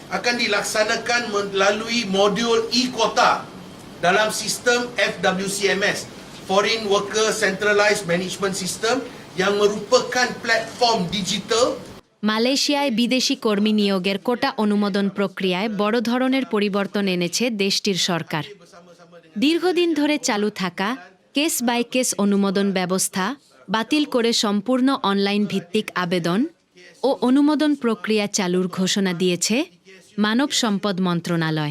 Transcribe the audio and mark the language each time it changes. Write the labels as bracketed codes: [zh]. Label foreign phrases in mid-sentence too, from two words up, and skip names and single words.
[ms] akan dilaksanakan melalui modul e-Quota dalam sistem FWCMS, [en] Foreign Worker Centralized Management System, [ms] yang merupakan platform digital [bn] মালয়েশিয়ায় বিদেশি কর্মী নিয়োগের কোটা অনুমোদন প্রক্রিয়ায় বড় ধরনের পরিবর্তন এনেছে দেশটির সরকার। দীর্ঘদিন ধরে চালু থাকা কেস বাই কেস অনুমোদন ব্যবস্থা বাতিল করে সম্পূর্ণ অনলাইন ভিত্তিক আবেদন ও অনুমোদন প্রক্রিয়া চালুর ঘোষণা দিয়েছে মানব সম্পদ মন্ত্রণালয়।